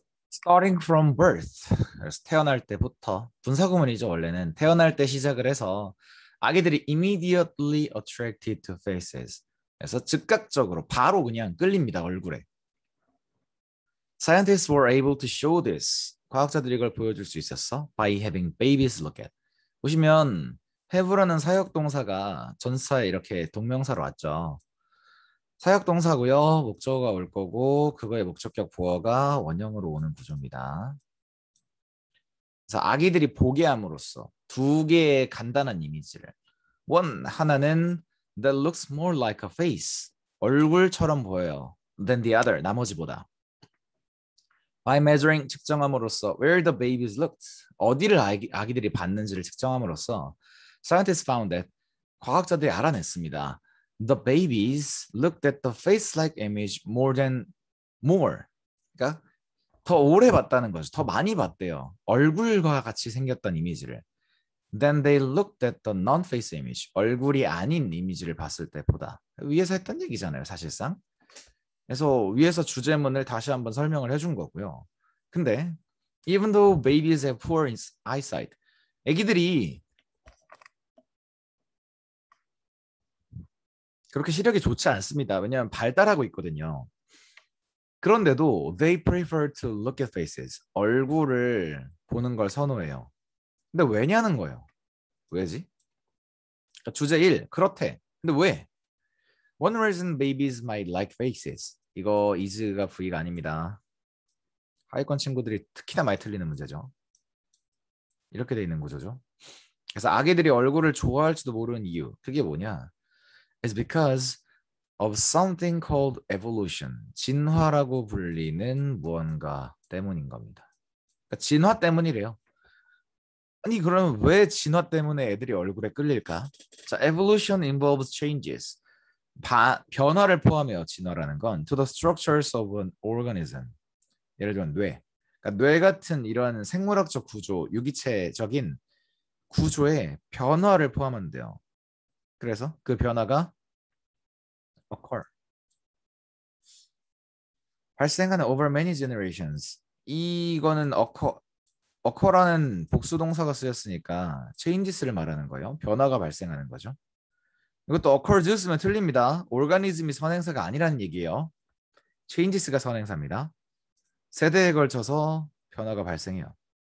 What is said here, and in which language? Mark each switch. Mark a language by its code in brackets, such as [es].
[en] Starting from birth. [ko] 그래서 태어날 때부터 분사구문이죠. 원래는 태어날 때 시작을 해서 아기들이 [en] immediately attracted to faces. [ko] 그래서 즉각적으로 바로 그냥 끌립니다. 얼굴에. [en] Scientists were able to show this. [ko] 과학자들이 이걸 보여줄 수 있었어. [en] By having babies look at. [ko] 보시면 have라는 사역동사가 전사에 이렇게 동명사로 왔죠. 사역동사고요. 목적어가 올 거고 그거의 목적격 보어가 원형으로 오는 구조입니다. 그래서 아기들이 보게 함으로써 두 개의 간단한 이미지를 하나는 [en] that looks more like a face. [ko] 얼굴처럼 보여요. [en] than the other. [ko] 나머지보다. [en] By measuring [ko] 측정함으로써 [en] where the babies looked. [ko] 어디를 아기들이 봤는지를 측정함으로써 [en] scientists found that [ko] 과학자들이 알아냈습니다. [en] The babies looked at the face-like image more. [ko] 그러니까 더 오래 봤다는 거죠. 더 많이 봤대요. 얼굴과 같이 생겼던 이미지를. [en] Then they looked at the non-face image. [ko] 얼굴이 아닌 이미지를 봤을 때보다. 위에서 했던 얘기잖아요, 사실상. 그래서 위에서 주제문을 다시 한번 설명을 해준 거고요. 근데 [en] even though babies have poor eyesight, [ko] 애기들이 그렇게 시력이 좋지 않습니다. 왜냐하면 발달하고 있거든요. 그런데도 [en] they prefer to look at faces. [ko] 얼굴을 보는 걸 선호해요. 근데 왜냐는 거예요. 왜지? 그러니까 주제 1, 그렇대. 근데 왜? [en] One reason babies might like faces. [ko] 이거 is가 V가 아닙니다. 하위권 친구들이 특히나 많이 틀리는 문제죠. 이렇게 돼 있는 구조죠. 그래서 아기들이 얼굴을 좋아할지도 모르는 이유. 그게 뭐냐? [en] It's because of something called evolution. [ko] 진화라고 불리는 무언가 때문인 겁니다. 그러니까 진화 때문이래요. 아니 그러면 왜 진화 때문에 애들이 얼굴에 끌릴까? 자, [en] evolution involves changes. [ko] 변화를 포함해요. 진화라는 건 [en] to the structures of an organism. [ko] 예를 들면 뇌. 그러니까 뇌 같은 이러한 생물학적 구조, 유기체적인 구조에 변화를 포함한대요. 그래서 그 변화가 occur. 발생하는 [en] over many generations. [ko] 이거는 occur라는 복수 동사가 쓰였으니까 changes를 말하는 거예요. 변화가 발생하는 거죠. 이것도 occurs 쓰면 틀립니다. organism이 선행사가 아니라는 얘기예요. changes가 선행사입니다. 세대에 걸쳐서 변화가 발생해요.